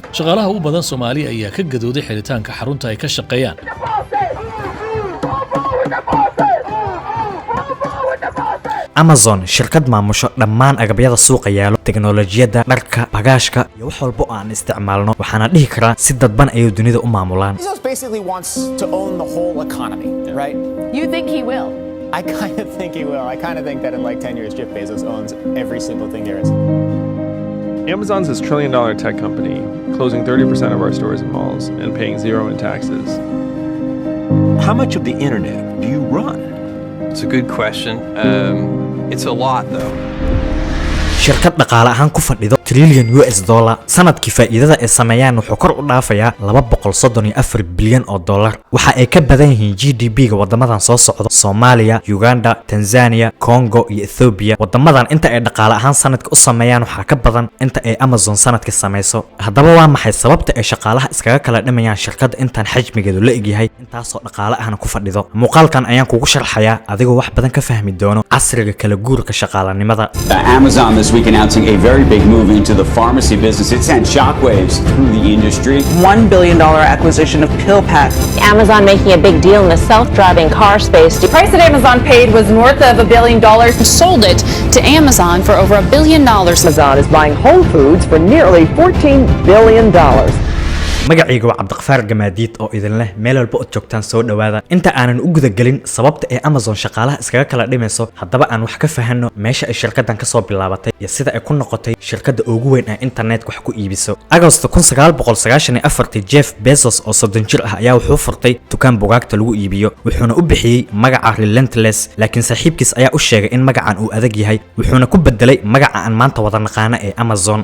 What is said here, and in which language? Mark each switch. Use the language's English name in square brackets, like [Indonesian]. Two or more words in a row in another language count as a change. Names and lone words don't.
[Somali] Shaqaalaha ugu badan Soomaali ayaa ka gadooday xiritaanka xarunta ay ka shaqeeyaan. Amazon shirkad maamusho dhammaan agabyada suuqa yaalo teknolojiyadda dharka bagaashka iyo wax walba oo aan isticmaalno waxaana dhihi karaa si dadban ay dunida u maamulaan. [English] Bezos basically wants to own the whole economy, right? You think he will? I kind of think he will. I kind of think that in like 10 years Jeff Bezos owns every single thing there is. Amazon's this trillion-dollar tech company, closing 30% of our stores and malls and paying zero in taxes. How much of the internet do you run? It's a good question. It's a lot though. [Somali] shirkad dhaqaale ahaan ku fadhido [English] trillion US dollar [Somali] sanadkii faa'iidada ay sameeyaan wuxuu kor u dhaafayaa 234 bilyan oo dollar waxa ay ka badan yihiin GDP-ga wadamadan soo socda Soomaaliya, Uganda, Tanzania, Congo iyo Ethiopia. Wadamadan inta ay dhaqaale ahaan sanadka u sameeyaan waxa ka badan inta ay Amazon sanadka sameeyso. Haddaba waa maxay sababta ay shaqaalaha iskaga kala dhimayaan shirkadda intaan xajmigeedu la egyahay intaas oo dhaqaale ahaan ku fadhido? Muuqaalkan ayaan kugu sharxayaa adigoo wax badan ka fahmi doono casriga kala guurka shaqaalanimada. [English] Amazon this week announcing a very big move into the pharmacy business. It sent shockwaves through the industry. $1 billion acquisition of PillPack. Amazon making a big deal in the self-driving car space. The price that Amazon paid was north of $1 billion. Sold it to Amazon for over $1 billion. Amazon is buying Whole Foods for nearly $14 billion. [Somali] magacaygu waa Cabdiqafaar Gamaadiid oo idin leh meel walba oo joogtaan soo dhawaada inta aanan u guda galin sababta ay Amazon shaqaalaha iskaga kala dhimayso haddaba aan wax ka fahanno meesha ay shirkaddan ka soo bilaabatay iyo sida ay ku noqotay shirkadda ugu weyn ee internet wax ku iibiso. Agosto 1994 Jeff Bezos oo 30 jir ah ayaa wuxuu furtay dukaan bugaagta lagu iibiyo wuxuuna u bixiyay magaca Relentless laakiin saaxiibkiis ayaa u sheegay in magacan uu adag yahay wuxuuna ku bedelay magaca aan maanta wada naqaano ee Amazon.